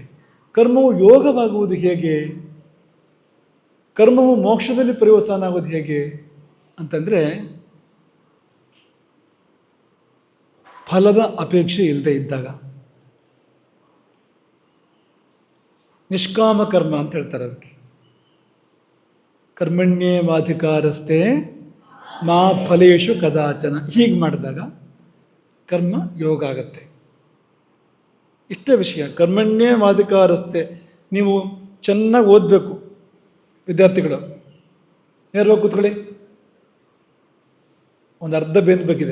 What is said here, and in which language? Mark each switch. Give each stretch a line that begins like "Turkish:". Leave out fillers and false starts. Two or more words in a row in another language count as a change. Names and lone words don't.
Kannada: ಕರ್ಮವು ಯೋಗವಾಗುವುದು ಹೇಗೆ, ಕರ್ಮವು ಮೋಕ್ಷದಲ್ಲಿ ಪರಿವಸಾನ ಆಗೋದು ಹೇಗೆ ಅಂತಂದರೆ, ಫಲದ ಅಪೇಕ್ಷೆ ಇಲ್ಲದೆ ಇದ್ದಾಗ. ನಿಷ್ಕಾಮ ಕರ್ಮ ಅಂತ ಹೇಳ್ತಾರೆ ಅದಕ್ಕೆ.
Sanskrit: ಕರ್ಮಣ್ಯೇವಾಧಿಕಾರಸ್ಥೆ ಮಾ ಫಲೇಶು ಕದಾಚನ.
Kannada: ಹೀಗೆ ಮಾಡಿದಾಗ ಕರ್ಮ ಯೋಗ ಆಗತ್ತೆ. ಇಷ್ಟೇ ವಿಷಯ. ಕರ್ಮಣ್ಯೇವಾಧಿಕಾರಸ್ಥೆ. ನೀವು ಚೆನ್ನಾಗಿ ಓದಬೇಕು ವಿದ್ಯಾರ್ಥಿಗಳು. ನೇರವಾಗಿ ಕೂತ್ಕೊಳ್ಳಿ. ಒಂದು ಅರ್ಧ ಬೇನ್ ಬೇಕಿದೆ.